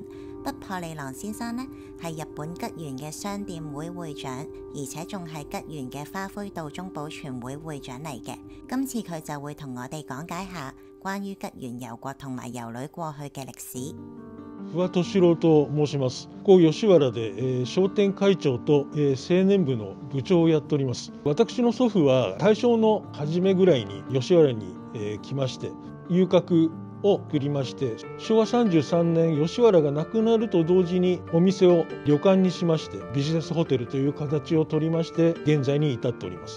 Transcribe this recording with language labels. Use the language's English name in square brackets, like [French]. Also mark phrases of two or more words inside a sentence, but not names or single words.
[Cantonese] 不破利郎先生呢，係日本吉原嘅商店會會長，而且仲係吉原嘅花卉道中保存會會長嚟嘅。今次佢就會同我哋講解下關於吉原遊國同埋遊女過去嘅歷史。 [Japanese] 不破敏郎と申します。吉原で、商店會長と、青年部の部長をやっております。私の祖父は大正の初めぐらいに吉原に、来まして遊郭を作りまして、昭和33年吉原がなくなると同時にお店を旅館にしまして、ビジネスホテルという形を取りまして現在に至っております。